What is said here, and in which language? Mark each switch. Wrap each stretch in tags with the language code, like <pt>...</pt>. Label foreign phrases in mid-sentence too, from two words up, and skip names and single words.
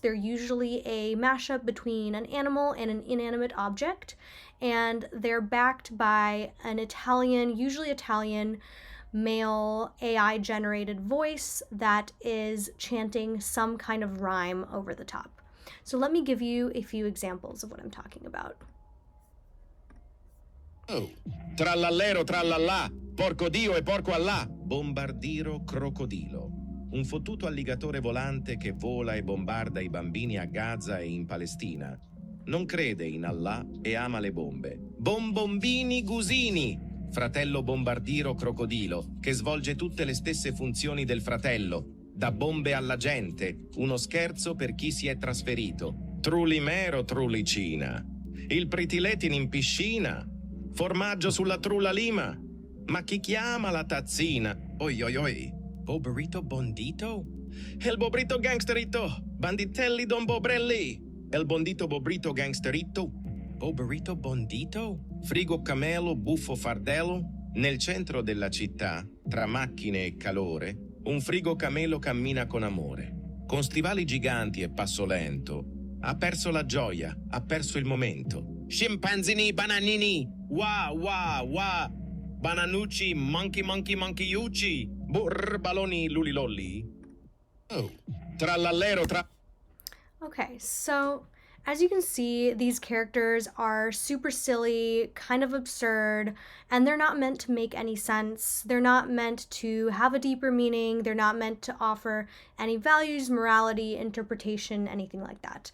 <en>They're usually a mashup between an animal and an inanimate object, and they're backed by an usually Italian, male AI-generated voice that is chanting some kind of rhyme over the top. So let me give you a few examples of what I'm talking about.</en> <it>Oh, trallallero trallallà, porco Dio e porco Allah, bombardiro crocodilo. Un fottuto alligatore volante che vola e bombarda i bambini a Gaza e in Palestina. Non crede in Allah e ama le bombe. Bombombini gusini, fratello bombardiro crocodilo, che svolge tutte le stesse funzioni del fratello. Da bombe alla gente, uno scherzo per chi si è trasferito. Trulimero trulicina. Il pritiletin in piscina. Formaggio sulla trulla lima. Ma chi chiama la tazzina? Oi oi oi. Boberito bondito? El bobrito gangsterito. Banditelli don bobrelli. El bondito bobrito gangsterito. Boberito bondito? Frigo camelo buffo fardello? Nel centro della città, tra macchine e calore, un frigo camelo cammina con amore. Con stivali giganti e passo lento. Ha perso la gioia, ha perso il momento. Scimpanzini bananini, wah wah wah, bananucci</it> <en>monkey monkey</en> <it>monkeyiucci, burr baloni lulilolli. Oh, trallallero tra...</it> <en>Okay, so as you can see, these characters are super silly, kind of absurd, and they're not meant to make any sense. They're not meant to have a deeper meaning. They're not meant to offer any values, morality, interpretation, anything like that.</en>